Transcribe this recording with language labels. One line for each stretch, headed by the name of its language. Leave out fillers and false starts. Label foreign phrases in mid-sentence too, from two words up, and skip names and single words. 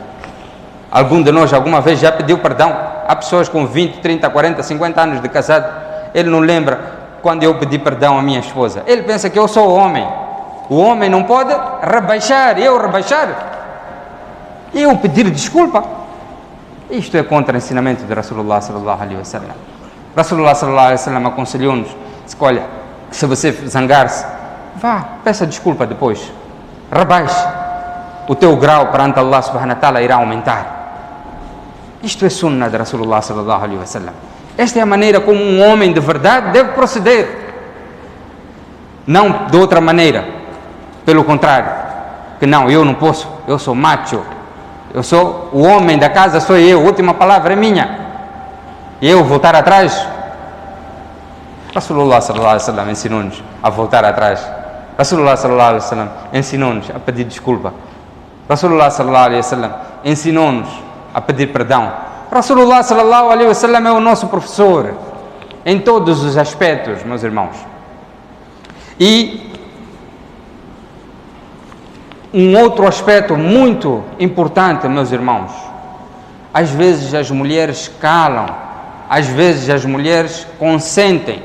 Portuguese: Algum de nós alguma vez já pediu perdão? Há pessoas com 20, 30, 40, 50 anos de casado. Ele não lembra quando eu pedi perdão à minha esposa. Ele pensa que eu sou homem. O homem não pode rebaixar, eu pedir desculpa. Isto é contra o ensinamento de
Arabic: رسول الله صلى الله عليه وسلم. رسول الله صلى الله عليه وسلم
Portuguese: aconselhou-nos: olha, se você zangar-se, vá, peça desculpa depois, rebaixe, o teu grau perante
Arabic: الله سبحانه وتعالى
Portuguese: irá aumentar. Isto é sunnah de
Arabic: رسول الله صلى الله عليه وسلم.
Portuguese: Esta é a maneira como um homem de verdade deve proceder, não de outra maneira. Pelo contrário, que não, eu não posso, eu sou macho, eu sou o homem da casa, sou eu, a última palavra é minha, e eu voltar atrás.
Arabic: رسول الله صلى الله عليه وسلم
Portuguese: ensinou-nos a voltar atrás.
Arabic: رسول الله صلى الله عليه وسلم
Portuguese: ensinou-nos a pedir desculpa.
Arabic: رسول الله صلى الله عليه وسلم
Portuguese: ensinou-nos a pedir perdão.
Arabic: رسول الله صلى الله عليه وسلم
Portuguese: é o nosso professor em todos os aspectos, meus irmãos. E um outro aspecto muito importante, meus irmãos, às vezes as mulheres calam, às vezes as mulheres consentem.